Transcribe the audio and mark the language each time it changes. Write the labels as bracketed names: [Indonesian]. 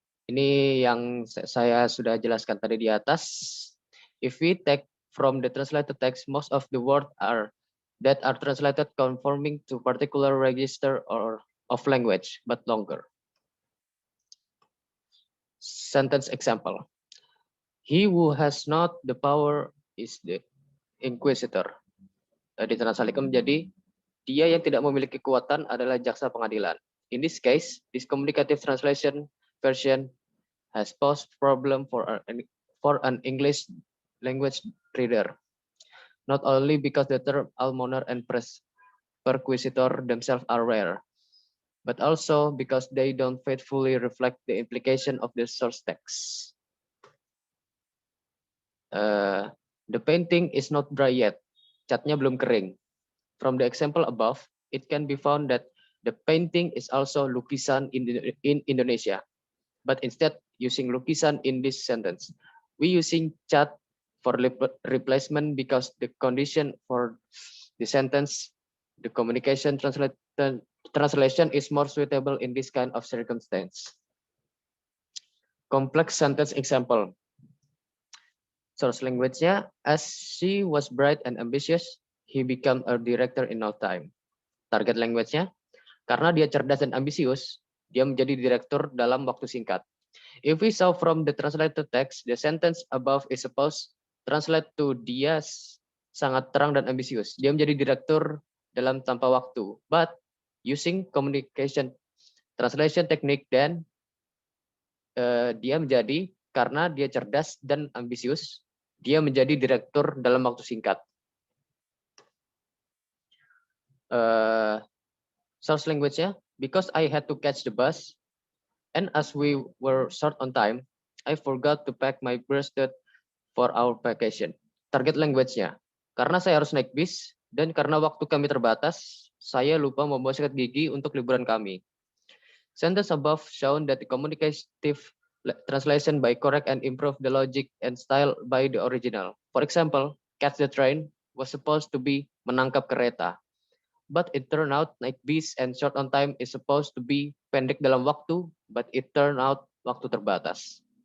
[Indonesian] Ini yang saya sudah jelaskan tadi di atas. [English] If we take from the translated text, most of the words that are translated conforming to particular register or of language, but longer. Sentence example. He who has not the power is the inquisitor. [Indonesian] Ditranslasikan menjadi dia yang tidak memiliki kekuatan adalah jaksa pengadilan. [English] In this case, this communicative translation version has posed problem for an English language reader. Not only because the term almoner and perquisitor themselves are rare, but also because they don't faithfully reflect the implication of the source text. The painting is not dry yet. [Indonesian] Catnya belum kering. [English] From the example above, it can be found that the painting is also lukisan in Indonesia. But instead, using lukisan in this sentence, we using cat for replacement because the condition for the sentence, the communication translation is more suitable in this kind of circumstance. Complex sentence example. Source language-nya, as she was bright and ambitious, he became a director in no time. [Indonesian] Target language-nya, karena dia cerdas dan ambisius, dia menjadi direktur dalam waktu singkat. [English] If we saw from the translated text, the sentence above is supposed translate to [Indonesian] dia sangat terang dan ambisius. Dia menjadi direktur dalam tanpa waktu. [English] But using communication translation technique, then [Indonesian] dia menjadi karena dia cerdas dan ambisius, dia menjadi direktur dalam waktu singkat. [English] Source language-nya, because I had to catch the bus, and as we were short on time, I forgot to pack my bracelet for our vacation. [Indonesian] Target language-nya, karena saya harus naik bis, dan karena waktu kami terbatas, saya lupa membawa sikat gigi untuk liburan kami. [English] Sentence above shown that the communicative translation by correct and improve the logic and style by the original. For example, catch the train was supposed to be [Indonesian] menangkap kereta. [English] But it turned out [Indonesian] naik bis [English] and short on time is supposed to be [Indonesian] pendek dalam waktu, [English] but it turned out [Indonesian] waktu terbatas.